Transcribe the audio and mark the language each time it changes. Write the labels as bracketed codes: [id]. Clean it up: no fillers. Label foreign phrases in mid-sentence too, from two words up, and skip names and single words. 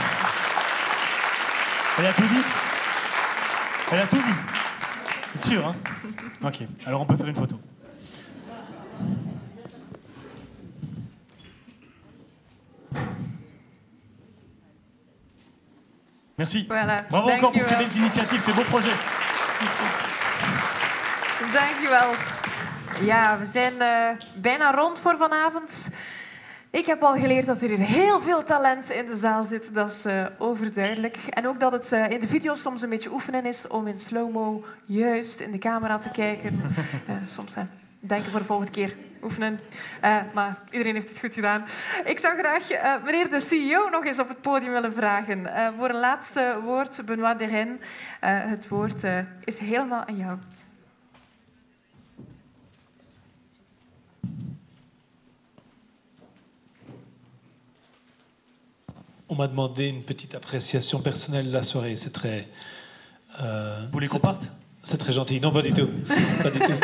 [fr] Elle a tout dit? Elle a tout dit? C'est sûr, hein? Ok, alors on peut faire une photo. Merci. Voilà. Bravo encore pour ces belles initiatives, ces beaux projets. [nl] Dankjewel. Ja, we zijn bijna rond voor vanavond. Ik heb al geleerd dat er hier heel veel talent in de zaal zit. Dat is overduidelijk. En ook dat het in de video soms een beetje oefenen is om in slow-mo juist in de camera te kijken. Soms denken voor de volgende keer oefenen. Maar iedereen heeft het goed gedaan. Ik zou graag meneer de CEO nog eens op het podium willen vragen. Voor een laatste woord, Benoît Derenne. Het woord is helemaal aan jou. [fr] On m'a demandé une petite appréciation personnelle de la soirée. C'est très... Vous voulez qu'on parte? C'est très gentil. Non, pas du tout. Pas du tout.